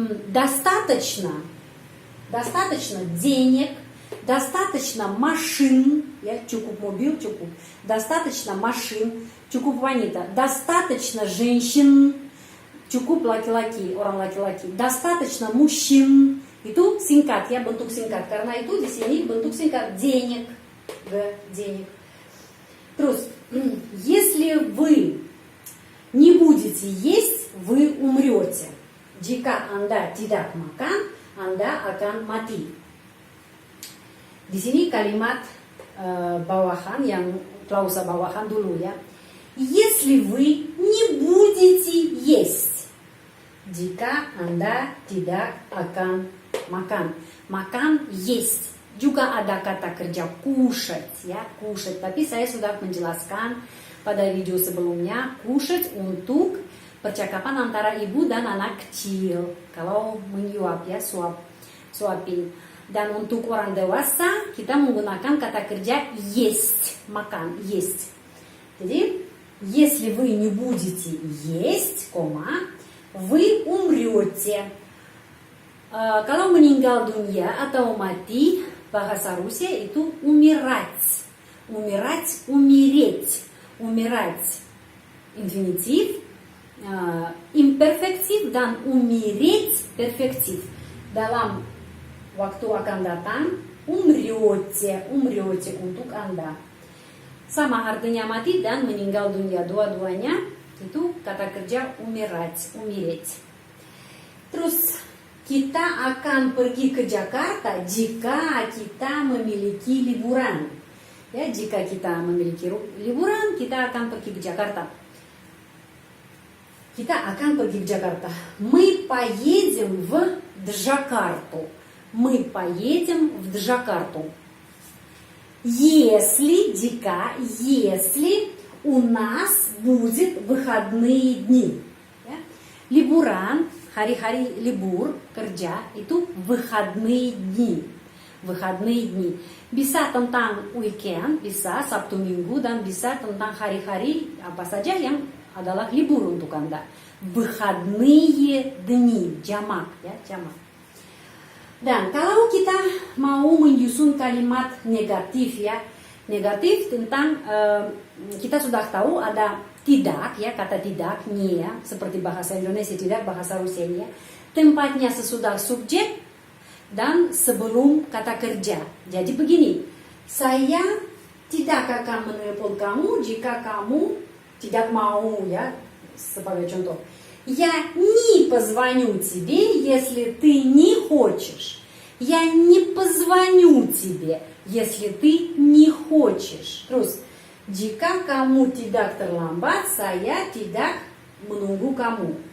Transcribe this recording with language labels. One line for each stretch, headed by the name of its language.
Russian: достаточно, достаточно денег, достаточно машин,
Indonesian: ya cukup mobil, cukup,
Russian: достаточно машин,
Indonesian: cukup wanita,
Russian: достаточно женщин,
Indonesian: cukup laki-laki, orang laki-laki,
Russian: достаточно мужчин,
Indonesian: itu singkat ya, bentuk singkat, karena itu di sini bentuk singkat
Russian: денег, денег.
Indonesian: Terus,
Russian: если вы не будете есть, вы умрете.
Indonesian: Jika Anda tidak makan, Anda akan mati. Di sini kalimat bawahan yang klausa bawahan dulu ya.
Russian: Если вы не будете есть.
Indonesian: Jika Anda tidak akan makan. Makan есть. Juga ada kata kerja кушать ya, кушать. Tapi saya sudah menjelaskan pada video sebelumnya, кушать untuk percakapan antara ibu dan anak kecil. Kalau menyuap ya, suapin. Dan untuk orang dewasa kita menggunakan kata kerja есть, makan, есть. Jadi,
Russian: если вы не будете есть, вы умрете.
Indonesian: Kalau meninggal dunia atau mati, bahasa Rusia itu умирать.
Russian: Умирать, умереть. Умирать инфинитив, imperfektif dan умереть перфектив.
Indonesian: Dalam waktu akan datang, умрете, умрете untuk Anda. Sama artinya mati dan meninggal dunia, dua-duanya itu kata kerja умирать, умереть. Terus kita akan pergi ke Jakarta jika kita memiliki liburan. Ya, jika kita memiliki liburan, kita akan pergi ke Jakarta. Kita akan pergi ke Jakarta.
Russian: Мы поедем в Джакарту. Мы поедем в Джакарту. Если,
Indonesian: jika,
Russian: если у нас будет выходные дни.
Indonesian: Ya. Liburan, hari-hari libur, kerja, itu
Russian: выходные дни. Выходные дни.
Indonesian: Bisa tentang weekend, bisa Sabtu Minggu, dan bisa tentang hari-hari apa saja yang adalah libur untuk Anda.
Russian: Выходные дни,
Indonesian: jamak ya, jamak. Dan kalau kita mau menyusun kalimat negatif ya, negatif tentang kita sudah tahu ada tidak ya, kata tidak, nie ya, seperti bahasa Indonesia tidak, bahasa Rusia ya. Tempatnya sesudah subjek dan sebelum kata kerja. Jadi begini, saya tidak akan menelpon kamu jika kamu tidak mau ya, sebagai contoh.
Russian: Я не позвоню тебе, если ты не хочешь. Я не позвоню тебе, если ты не хочешь.
Indonesian: Terus, jika kamu tidak terlambat, saya tidak menunggu kamu.